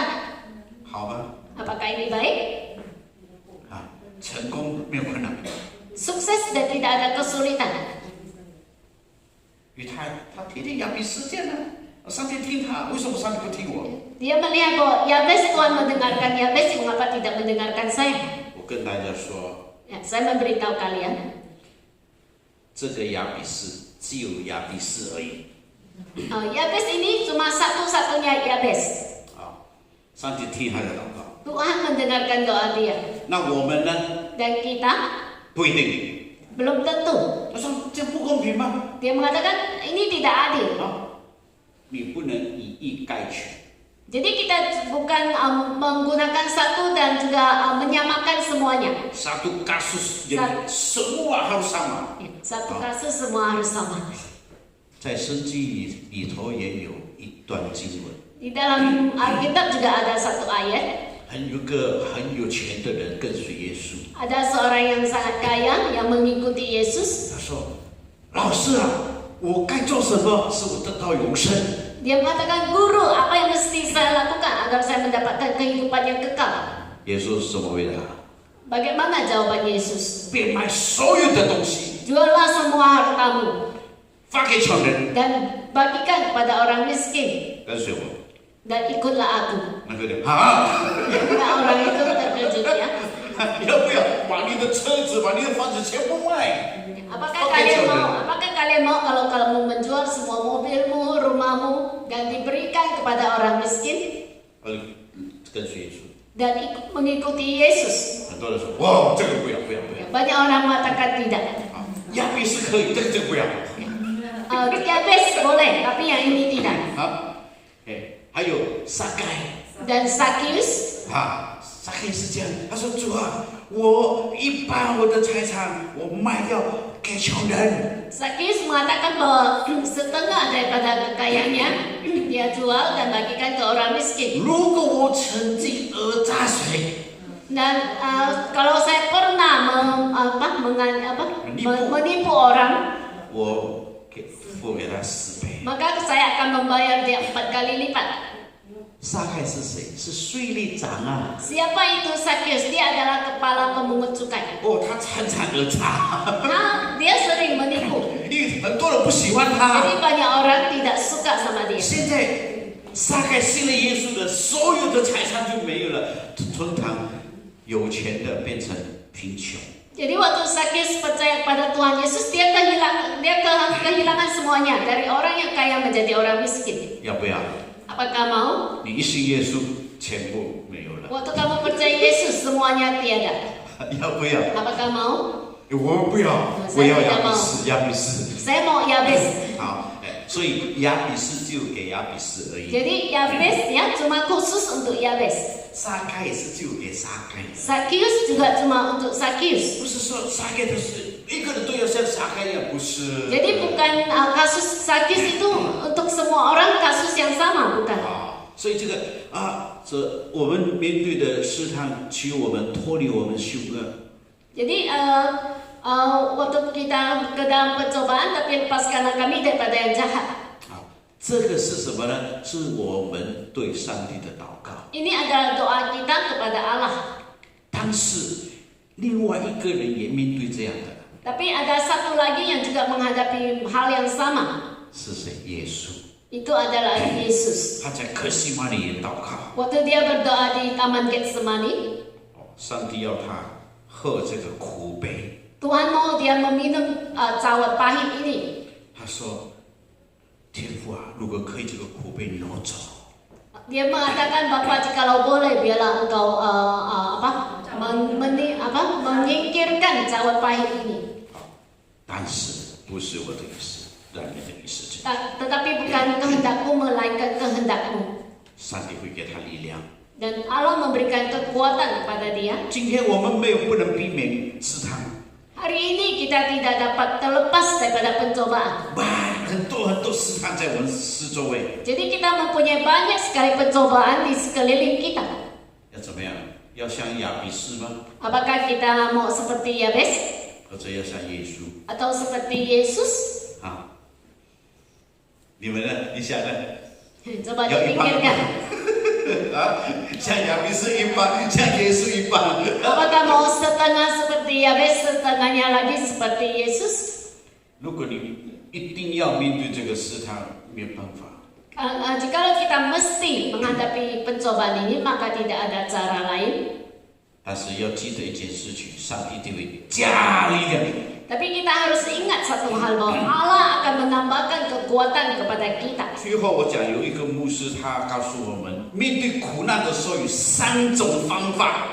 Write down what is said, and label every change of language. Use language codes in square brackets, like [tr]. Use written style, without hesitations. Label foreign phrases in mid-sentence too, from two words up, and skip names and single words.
[zh] 好吗？ [id] Apakah ini baik? [zh] 成功没有困难， [id] Sukses dan tidak ada kesulitan. [zh] 因为他听听亚比斯这样呢，上帝听他，为什么上帝不听我？ [id] Dia melihat bahwa Yabes Tuhan mendengarkan Yabes, mengapa tidak mendengarkan saya? [zh] 我跟大家说， [id] Ya, saya memberitahu kalian, [zh] 这个亚比斯只有亚比斯而已。 [id] Yabes ini cuma satu-satunya Yabes. [zh] 上帝听他的祷告。 [id] Tuhan mendengarkan doa dia. [zh] 那我们呢？ [id] Dan kita [zh] 不一定。 [id] belum tentu. [zh] 他说这不公平吗？ [id] Dia mengatakan ini tidak adil. [zh] 你不能以一概全。 [id] Jadi kita bukan menggunakan satu dan juga menyamakan semuanya. Satu kasus jadi semua harus sama. Satu kasus semua harus sama. [zh] 在圣经里头也有一段经文。 [id] Di dalam Alkitab juga ada satu ayat. [zh] 有个很有钱的人跟随耶稣。 [id] Ada seorang yang sangat kaya yang mengikuti Yesus. [zh] 他说：“老师啊，我该做什么使我得到永生？” [id] Dia mengatakan, guru, apa yang mesti saya lakukan agar saya mendapatkan kehidupan yang kekal? [zh] 耶稣是怎么回答？ [id] Bagaimana jawaban Yesus? [zh] 变卖所有的东西， [id] Juallah semua hartamu [zh] 发给穷人， [id] dan bagikan kepada orang miskin [zh] 跟随我。 [id] dan ikutlah aku. [zh] 那个人啊， [id] Nah, orang itu terkejut ya. [zh] 要不要把你的车子、把你的房子全部卖？ [id] Apakah kalian mau kalau kamu menjual semua mobilmu, rumahmu dan diberikan kepada orang miskin [zh] 跟随耶稣。 [id] dan mengikuti Yesus? [zh] 很多人说：“哇，这个不要，不要，不要。” [id] Banyak orang mengatakan tidak. [zh] 亚比斯可以，这个不要。 [id] Yabes boleh, tapi yang ini tidak. [zh] 好，还有撒该。 [id] Dan Sakius, [zh] 撒该是这样，他说主啊，我一半我的财产我卖掉给穷人。 [id] Sakius mengatakan bahwa setengah daripada kekayaannya dia jual dan bagikan ke orang miskin. [zh] 如果我曾经讹诈谁， [id] Dan kalau saya pernah menipu orang, [zh] 我付给他10倍。 [id] maka saya akan membayar dia 4 kali lipat. [zh] 撒该是谁？是税吏长啊！ [id] Siapa itu Sakius? Dia adalah kepala pemungut cukai. [zh] 哦，他常常讹诈， [id] Dia sering menipu. [zh] 因为很多人不喜欢他。 [id] Jadi banyak orang tidak suka sama dia. [zh] 现在撒该信了耶稣的，所有的财产就没有了，通常有钱的变成贫穷。 [id] Jadi waktu Sakius percaya pada Tuhan Yesus, dia kehilangan semuanya, dari orang yang kaya menjadi orang miskin. [zh] 要不要？ [id] Apakah mau? [zh] 你一信耶稣，全部没有了。 [id] Waktu kamu percaya Yesus, semuanya tiada. [zh] 要不要？ [id] Apakah mau? [zh] 我不要，我要亚比斯，亚比斯。 [id] Saya mau Yabes. [zh] 好，所以亚比斯就给亚比斯而已。 [id] Jadi Yabes ya cuma khusus untuk Yabes. [zh] 撒该也是就给撒该。 [id] Sakius juga cuma untuk Sakius. [zh] 不是说撒该都是一个人都要像撒该一样，不是。 [id] Jadi bukan kasus Sakius itu untuk semua orang kasus yang sama, bukan? [zh] 所以这我们面对的试探，求我们脱离我们凶恶。 [id] Jadi waktu kita ke dalam pencobaan, tapi lepaskanlah kami daripada yang jahat. [zh] 这个是什么呢？是我们对上帝的祷告。 [id] Ini adalah doa kita kepada Allah. [zh] 但是另外一个人也面对这样的， [id] Tapi ada satu lagi yang juga menghadapi hal yang sama. [zh] 是谁？耶稣。 [id] Itu adalah Yesus. [zh] 他在客西马尼园祷告， [id] Waktu dia berdoa di Taman Getsemani, [zh] 上帝要他喝这个苦杯。 [id] Tuhan mau dia meminum cawat pahit ini. [zh] 他说：“天父啊，如果可以，这个苦杯挪走。” [id] Dia mengatakan, Bapa, jikalau boleh, biarlah engkau menyingkirkan cawat pahit ini. [zh] 但是不是我的意思，让你的意思去。 [id] Tetapi bukan kehendakku, melainkan kehendakmu. [zh] 上帝会给他力量。 [id] Dan Allah memberikan kekuatan kepada dia. [zh] 今天我们不能避免试探， [id] Hari ini kita tidak dapat terlepas daripada pencobaan. [zh] 很多试探在我们四周围。 [id] Jadi kita mempunyai banyak sekali pencobaan di sekeliling kita. [zh] 要怎么样？要像亚比斯吗？ [id] Apakah kita mau seperti Yabes [zh] 或者要像耶稣？ [id] atau seperti Yesus? [zh] 你们呢？你想呢？ [id] Coba dipikirkan. [zh] 像亚比斯一半，像耶稣一半。 [id] Apakah mau setengah seperti Yabes, setengahnya lagi seperti Yesus? [zh] 如果你一定要面对这个试探，没有办法。 [id] Jikalau kita mesti menghadapi pencobaan ini, maka tidak ada cara lain. [zh] 但是要记得一件事情，上帝一定会加力量。 [id] Tapi kita harus ingat satu hal, bahwa Allah akan menambahkan kekuatan kepada kita. [zh] 最后我讲有一个牧师，他告诉我们，面对苦难的时候有3种方法。